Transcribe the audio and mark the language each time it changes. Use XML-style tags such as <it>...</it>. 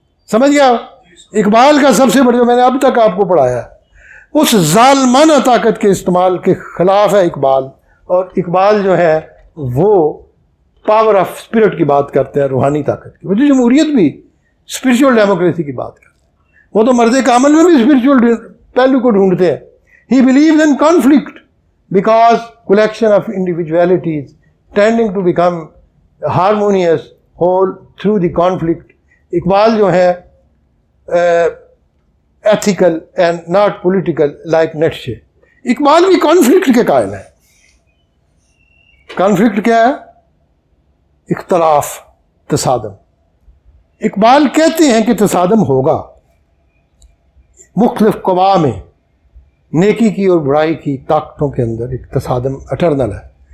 <ur>سمجھ گیا؟ اقبال کا سب سے بڑا جو میں نے اب تک آپ کو پڑھایا اس ظالمانہ طاقت کے استعمال کے خلاف ہے اقبال. اور اقبال جو ہے وہ پاور آف اسپرٹ کی بات کرتے ہیں, روحانی طاقت کی. وہ جمہوریت بھی اسپرچول ڈیموکریسی کی بات کرتے ہیں, وہ تو مرد کامل میں بھی اسپرچول پہلو کو ڈھونڈتے ہیں.</ur> <en>He believes in conflict because collection of individualities tending to become harmonious whole through the conflict. Iqbal</en> <ur>جو ہے</ur> <en>ethical and not political like Nietzsche.</en> <ur>Iqbal بھی کانفلکٹ کے قائل ہے. کانفلکٹ کیا ہے؟ اختلاف, تصادم. اقبال کہتے ہیں کہ تصادم ہوگا مختلف قوا میں, نیکی کی اور برائی کی طاقتوں کے اندر ایک تصادم اٹرنل ہے.</ur>